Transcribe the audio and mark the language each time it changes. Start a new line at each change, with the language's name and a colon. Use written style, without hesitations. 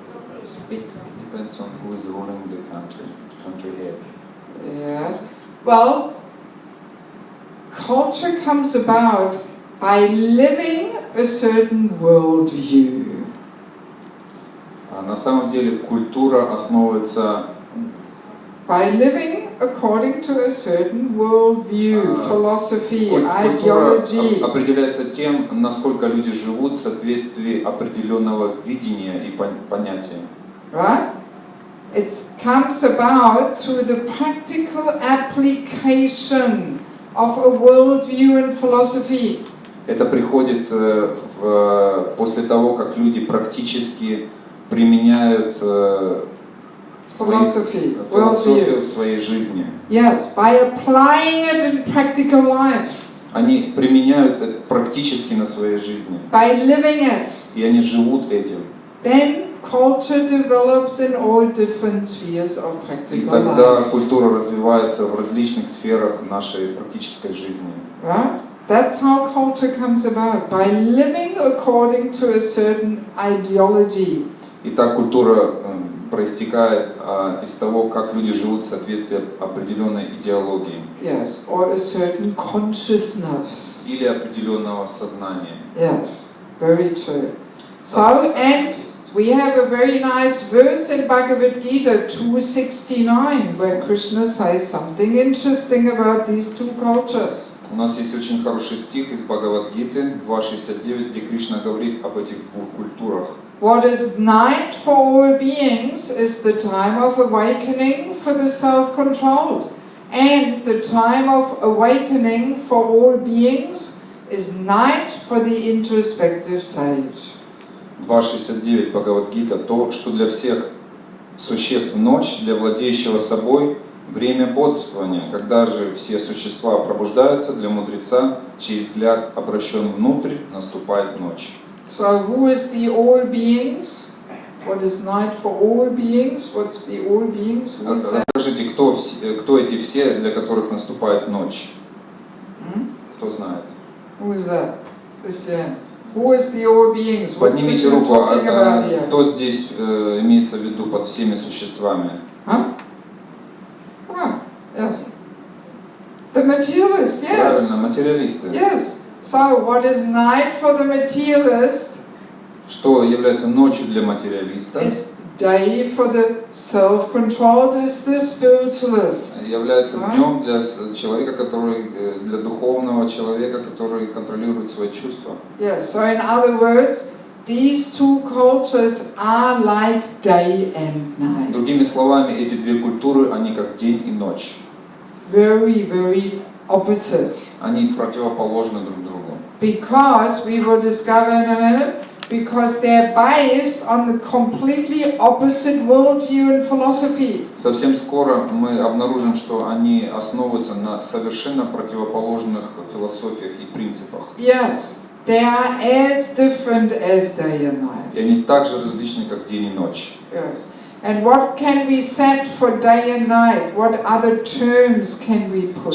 English: Depends on who is ruling the country head. Yes. Well, culture comes about by living a certain worldview.
Russian: На самом деле культура основывается
English: by living according to a certain worldview, philosophy,
Russian: культура
English: ideology.
Russian: Определяется тем, насколько люди живут в соответствии определенного видения и понятия.
English: Right? It comes about through the practical application of a worldview and philosophy.
Russian: Это приходит после того, как люди практически применяют философию в своей жизни.
English: Yes, by applying it in practical life.
Russian: Они применяют это практически на своей жизни.
English: By living it.
Russian: И они живут этим.
English: Then culture develops in all different spheres of practical life.
Russian: И тогда культура развивается в различных сферах нашей практической жизни.
English: Right? That's how culture comes about, by living according to a certain ideology.
Russian: И так культура проистекает из того, как люди живут в соответствии определенной идеологии.
English: Yes, or a certain consciousness.
Russian: Или определенного сознания.
English: Yes, very true. So, and we have a very nice verse in Bhagavad Gita 269, where Krishna says something interesting about these two cultures.
Russian: У нас есть очень хороший стих из Бхагавад-гиты 2.69, где Кришна говорит об этих двух культурах.
English: What is night for all beings is the time of awakening for the self-controlled. And the time of awakening for all beings is night for the introspective sage.
Russian: 2.69 Бхагавад-гита, то, что для всех существ ночь, для владеющего собой время бодрствования, когда же все существа пробуждаются, для мудреца, чей взгляд обращен внутрь, наступает ночь.
English: So who is the all beings? What is night for all beings? What's the all beings? Who is that?
Russian: Расскажите, кто эти все, для которых наступает ночь? Кто знает?
English: Who is that? Who is the all beings? What's
Russian: Поднимите
English: Krishna
Russian: руку,
English: talking about here?
Russian: кто здесь имеется в виду под всеми существами?
English: Huh? Come on. Yes. The materialist, yes.
Russian: Правильно, материалисты.
English: Yes. So what is night for the materialist?
Russian: Что является ночью для материалиста?
English: Is day for the self-controlled, is the spiritualist.
Russian: Является днем для человека, который, для духовного человека, который контролирует свои чувства.
English: Yeah, so in other words, these two cultures are like day and night.
Russian: Другими словами, эти две культуры, они как день и ночь.
English: Very, very opposite.
Russian: Они противоположны друг другу.
English: Because we will discover in a minute, because they're based on the completely opposite worldview and philosophy.
Russian: Совсем скоро мы обнаружим, что они основываются на совершенно противоположных философиях и принципах.
English: Yes, they are as different as day and night.
Russian: И они так же различны, как день и ночь.
English: Yes. And what can we set for day and night? What other terms can we put